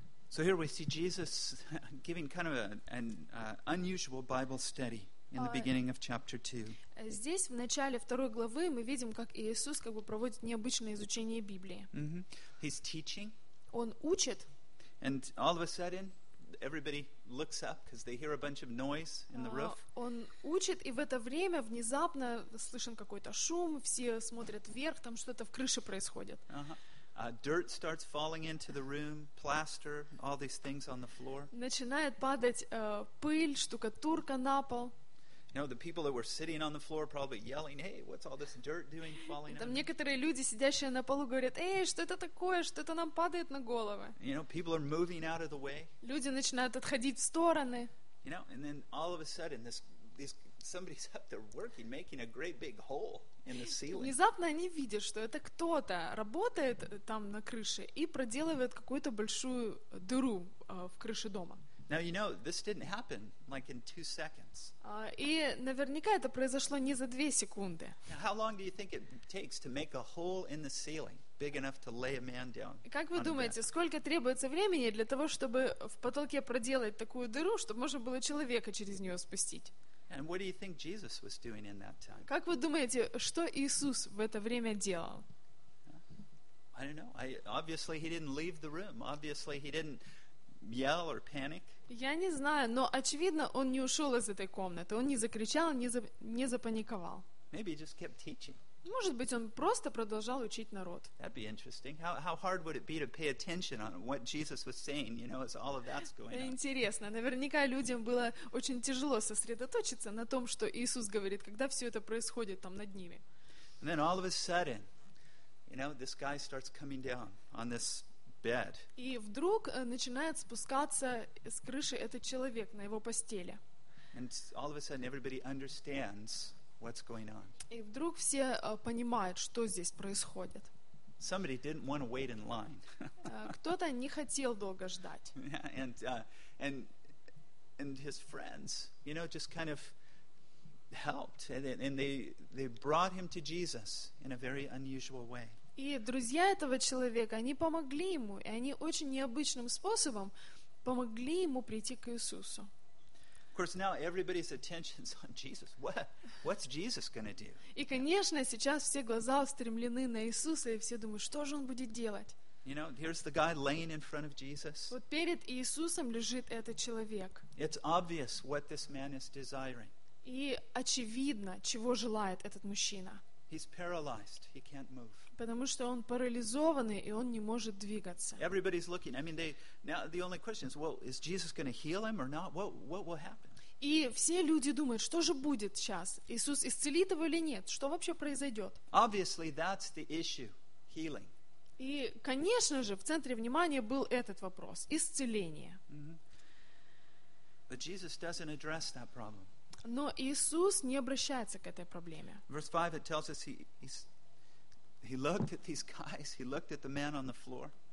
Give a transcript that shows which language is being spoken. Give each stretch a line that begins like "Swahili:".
English: So here we see Jesus giving kind of an unusual Bible study in the beginning of chapter 2.
Russian: Здесь в начале второй главы мы видим, как Иисус как бы проводит необычное изучение Библии.
English: He's teaching.
Russian: Он учит.
English: And all of a sudden, everybody looks up because they hear a bunch of noise in the roof.
Russian: Он учит, и в это время внезапно слышен какой-то шум, все смотрят вверх, там что-то в крыше происходит.
English: Dirt starts falling into the room, plaster, all these things on the floor.
Russian: Начинает падать пыль, штукатурка на пол.
English: You know, the people that were sitting on the floor probably yelling, "Hey, what's all this dirt doing falling?"
Russian: Там некоторые люди, сидящие на полу, говорят: "Эй, что это такое? Что это нам падает на головы?"
English: You know, people are moving out of the way.
Russian: Люди начинают отходить в стороны.
English: You know, and then all of a sudden, somebody's up there working, making a great big hole in the ceiling.
Russian: Внезапно они видят, что это кто-то работает там на крыше и проделывает какую-то большую дыру в крыше дома.
English: Now you know this didn't happen like in 2 seconds.
Russian: И наверняка это произошло не за 2 секунды.
English: Now, how long do you think it takes to make a hole in the ceiling big enough to lay a man down?
Russian: Как вы думаете, сколько требуется времени для того, чтобы в потолке проделать такую дыру, чтобы можно было человека через нее спустить?
English: And what do you think Jesus was doing in that time?
Russian: Как вы думаете, что Иисус в это время делал?
English: I don't know. Obviously he didn't leave the room. Obviously he didn't yell or panic.
Russian: Я не знаю, но очевидно, он не ушел из этой комнаты. Он не закричал, не запаниковал.
English: Maybe he just kept teaching.
Russian: Может быть, он просто продолжал учить народ.
English: That'd be interesting. How hard would it be to pay attention on what Jesus was saying, you know, as all of that's going on?
Russian: Интересно. Наверняка людям было очень тяжело сосредоточиться на том, что Иисус говорит, когда все это происходит там над ними.
English: And then all of a sudden, you know, this guy starts coming down on this bed.
Russian: И вдруг начинает спускаться с крыши этот человек на его постели.
English: And all of a sudden, everybody understands what's going on.
Russian: И вдруг все понимают, что здесь происходит.
English: Somebody didn't want to wait in line.
Russian: Кто-то не хотел долго ждать.
English: And his friends, you know, just kind of helped, and they brought him to Jesus in a very unusual way.
Russian: И друзья этого человека, они помогли ему, и они очень необычным способом помогли ему прийти к Иисусу.
English: Of course, now everybody's attention's on Jesus. What's Jesus going to do?
Russian: И конечно, сейчас все глаза устремлены на Иисуса, и все думают, что же он будет делать?
English: You know, here's the guy laying in front of Jesus.
Russian: Вот перед Иисусом лежит этот человек.
English: It's obvious what this man is desiring.
Russian: И очевидно, чего желает этот мужчина.
English: He's paralyzed. He can't move.
Russian: Потому что он парализованный, и он не может двигаться.
English: Everybody's looking. I mean, now the only question is, well, is Jesus going to heal him or not? What will happen?
Russian: И все люди думают, что же будет сейчас? Иисус исцелит его или нет? Что вообще произойдет?
English: Obviously, that's the issue. Healing.
Russian: И, конечно же, в центре внимания был этот вопрос. Исцеление.
English: But Jesus doesn't address that problem.
Russian: Но Иисус не обращается к этой проблеме.
English: Verse 5, it tells us he looked at these guys, he looked at the man on the floor.